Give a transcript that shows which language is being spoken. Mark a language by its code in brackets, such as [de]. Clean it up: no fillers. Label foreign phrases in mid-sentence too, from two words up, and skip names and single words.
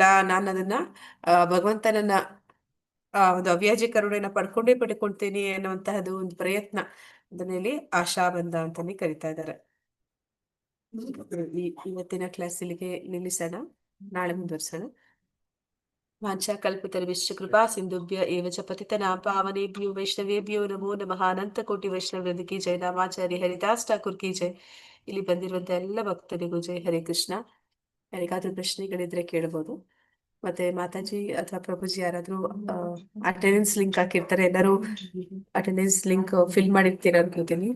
[kn] ನಾನು ಅದನ್ನ ಭಗವಂತನನ್ನ ಒಂದು ಅವ್ಯಾಜ್ಯ ಕರುಣೆಯನ್ನ ಪಡ್ಕೊಳ್ತೇನೆ ಅನ್ನುವಂತಹದ್ದು ಒಂದು ಪ್ರಯತ್ನ. ಅದನ್ನಲ್ಲಿ ಆಶಾಬಂಧ ಅಂತಾನೆ ಕರಿತಾ ಇದ್ದಾರೆ. ಇವತ್ತಿನ ಕ್ಲಾಸ್ ಇಲ್ಲಿಗೆ ನಿಲ್ಲಿಸೋಣ, ನಾಳೆ ಮುಂದುವರ್ಸೋಣ. [sa] ವಾಂಛಾ ಕಲ್ಪತರುಶ್ಚ ಕೃಪಾ ಸಿಂಧುಭ್ಯ ಏವ ಚ ಪತಿತನಾಂ ಪಾವನೇಭ್ಯೋ ವೈಷ್ಣವೇಭ್ಯೋ ನಮೋ ನಮಃ. [kn] ಅನಂತ ಕೋಟಿ ವೈಷ್ಣವೃಂದ [hi] की जय. [kn] ರಾಮಾಚಾರ್ಯ ಹರಿದಾಸ್ ಠಾಕೂರ್ [hi] की जय. [kn] ಇಲ್ಲಿ ಬಂದಿರುವಂತ ಎಲ್ಲ ಭಕ್ತರಿಗೂ ಜೈ. ಹರೇ ಕೃಷ್ಣ. ಯಾರಿಗಾದ್ರೂ ಪ್ರಶ್ನೆಗಳಿದ್ರೆ ಕೇಳ್ಬೋದು. ಮತ್ತೆ ಮಾತಾಜಿ ಅಥವಾ ಪ್ರಭುಜಿ ಯಾರಾದ್ರೂ [en] attendance link [kn] ಹಾಕಿರ್ತಾರೆ, ಎಲ್ಲರೂ [en] attendance link fill [kn] ಮಾಡಿರ್ತೀರ ಅನ್ಕೋತೀನಿ.